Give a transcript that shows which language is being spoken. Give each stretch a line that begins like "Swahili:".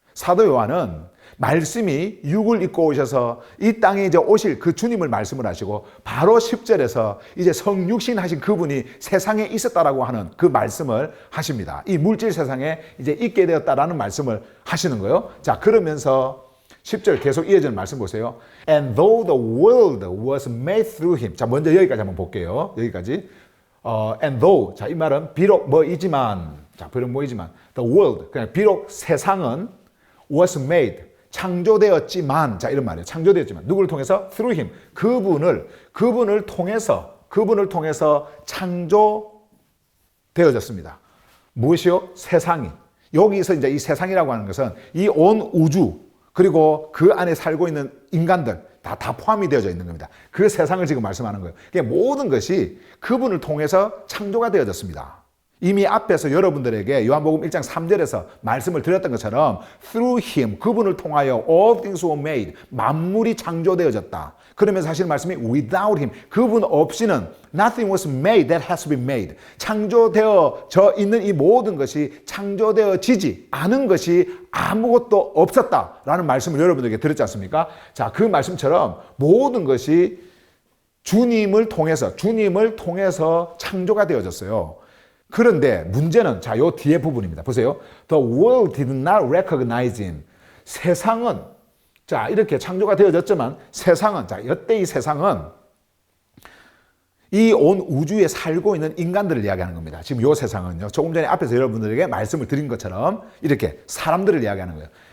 Korean: 사도 요한은 말씀이 육을 입고 오셔서 이 땅에 이제 오실 그 주님을 말씀을 하시고 바로 10절에서 이제 성육신 하신 그분이 세상에 있었다라고 하는 그 말씀을 하십니다. 이 물질 세상에 이제 있게 되었다라는 말씀을 하시는 거예요. 자, 그러면서 10절 계속 이어지는 말씀 보세요.
English: And though the world was made through him.
Korean: 자, 먼저 여기까지 한번 볼게요. 여기까지.
English: And though.
Korean: 자, 이 말은 비록 뭐이지만. 자, 비록 뭐이지만.
English: The world.
Korean: 그냥 비록 세상은
English: was made.
Korean: 창조되었지만, 자, 이런 말이에요. 창조되었지만. 누구를 통해서?
English: through him.
Korean: 그분을 통해서 창조되어졌습니다. 무엇이요? 세상이. 여기서 이제 이 세상이라고 하는 것은 이 온 우주, 그리고 그 안에 살고 있는 인간들, 다 포함이 되어져 있는 겁니다. 그 세상을 지금 말씀하는 거예요. 그러니까 모든 것이 그분을 통해서 창조가 되어졌습니다. 이미 앞에서 여러분들에게 요한복음 1장 3절에서 말씀을 드렸던 것처럼
English: through him,
Korean: 그분을 통하여
English: all things were made,
Korean: 만물이 창조되어졌다. 그러면서 하시는 말씀이
English: without him,
Korean: 그분 없이는
English: nothing was made that has been made.
Korean: 창조되어져 있는 이 모든 것이 창조되어지지 않은 것이 아무것도 없었다라는 말씀을 여러분들에게 드렸지 않습니까? 자, 그 말씀처럼 모든 것이 주님을 통해서 창조가 되어졌어요. 그런데 문제는 자, 요 뒤에 부분입니다. 보세요.
English: The world did not recognize him.
Korean: 세상은 자, 이렇게 창조가 되어졌지만 세상은 자, 이때 이 세상은 이 온 우주에 살고 있는 인간들을 이야기하는 겁니다. 지금 요 세상은요. 조금 전에 앞에서 여러분들에게 말씀을 드린 것처럼 이렇게 사람들을 이야기하는 거예요.